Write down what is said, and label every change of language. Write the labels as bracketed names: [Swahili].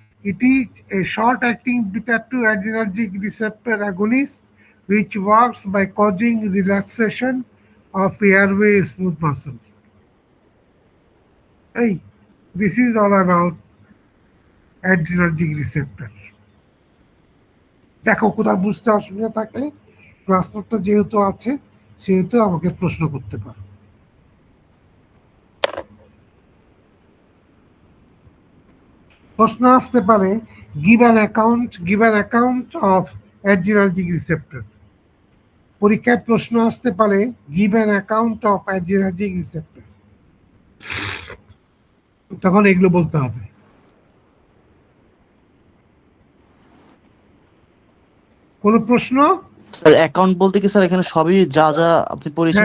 [English] It is a short-acting beta-2 adrenergic receptor agonist which works by causing relaxation of airway smooth muscles. Hey, this is all about adrenergic receptor. [Bangla] দেখো কোথাও বুঝতে অসুবিধা থাকলে ক্লাসটা যেহেতু আছে সেহেতু আমাকে প্রশ্ন করতে পারো। প্রশ্ন আসতে পারে [English] give an account of adrenergic receptor। [Bangla] পরীক্ষায় প্রশ্ন আসতে পারে [English] give an account of adrenergic receptor, [Bangla] তখন এগুলো বলতে হবে। কোন প্রশ্ন? স্যার অ্যাকাউন্ট বলতে কি স্যার এখানে সবই যা যা আপনি পড়েছেন